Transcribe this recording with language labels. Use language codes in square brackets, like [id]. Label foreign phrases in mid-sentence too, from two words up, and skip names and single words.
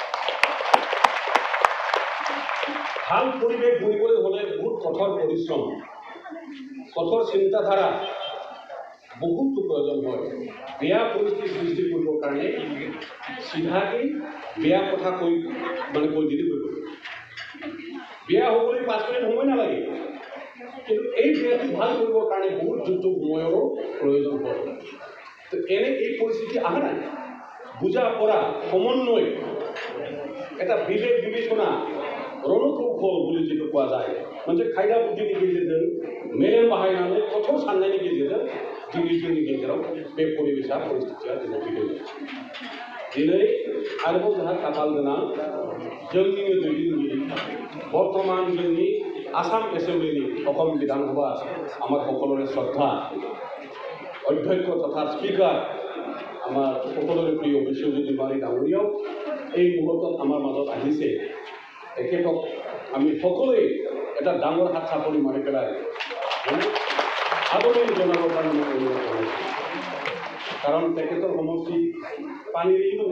[as] ভাল পৰিৱেশ গঢ়িবলৈ হ'লে বহুত কঠোৰ পৰিশ্ৰম কঠোৰ চিন্তাধাৰা বহুতো প্ৰয়োজন হয় বেয়া পৰিস্থিতি সৃষ্টি কৰিবৰ কাৰণে চিধাকৈ বেয়া কথা কৈ দিলে কৰিব বেয়া হ'বলৈ 5 মিনিট সময় নালাগে কিন্তু এই বেয়াটো ভাল কৰিবৰ কাৰণে বহুত যুদ্ধ সময়ৰো প্ৰয়োজন হয় তো এনে এই পৰিস্থিতি অহা নাই বুজা পৰা সমন্বয় এটা বিবেক বিবেচনা रणकौशल বুলি যেটো কোৱা যায় [brx] म्हणजे खायदा बुद्धिनि गेजेरजों मेलेम बाहायनानै कठोर साननायनि गेजेरजों जोंनि गेजेराव बे परिबेसा परिस्थितिया दिनै फैदों दिनै आरोबाव जोंहा खाफाल गोनां जोंनिनो दैदेनगिरि बर्तमान जोंनि आसाम [as] एसेम्ब्लिनि অসম বিধানসভা আমাৰ সকলোৰে শ্ৰদ্ধা অধ্যক্ষ তথা স্পিকাৰ আমাৰ সকলোৰে প্ৰিয় বিশ্বজিৎ দৈমাৰী ডাঙৰীয়াও এই মুহূৰ্তত আমাৰ মাজত আহিছে তেখেতক আমি সকলোৱে এটা ডাঙৰ হাত চাপৰি মাৰি পেলাই আদৰণি জনাবৰ কাৰণে মই অনুৰোধ কৰিছোঁ কাৰণ তেখেতৰ সমষ্টি পানীৰ